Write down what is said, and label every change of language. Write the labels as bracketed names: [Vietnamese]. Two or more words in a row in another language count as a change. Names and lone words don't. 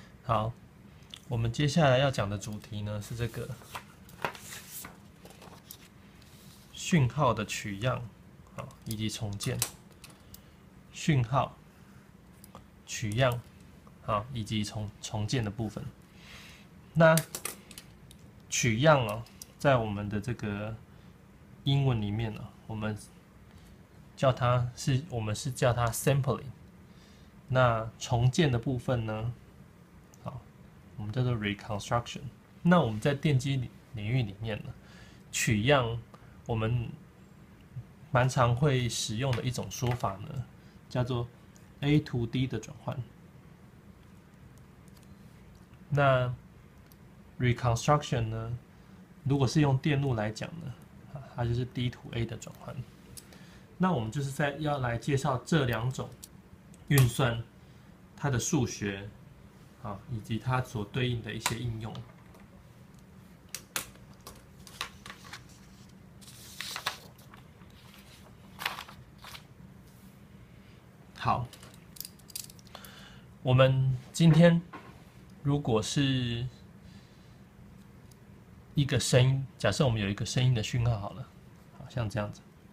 [Chinese] 好，我們接下來要講的主題呢是這個訊號的取樣，以及重建。訊號、取樣，以及重建的部分。那取樣哦，在我們的這個英文裡面呢，我們是叫它 sampling。那重建的部分呢，我们叫做 reconstruction。那我們在電機領域裡面呢，取樣我們蠻常會使用的一種說法呢，叫做 [English] A to D [Chinese] 的轉換。那 reconstruction 呢，如果是用電路來講呢，它就是 [English] D to A [Chinese] 的轉換。那我們就是要來介紹這兩種運算它的數學以及它所對應的一些應用。好，我們今天如果是一個聲音，假設我們有一個聲音的訊號好了，好像這樣子。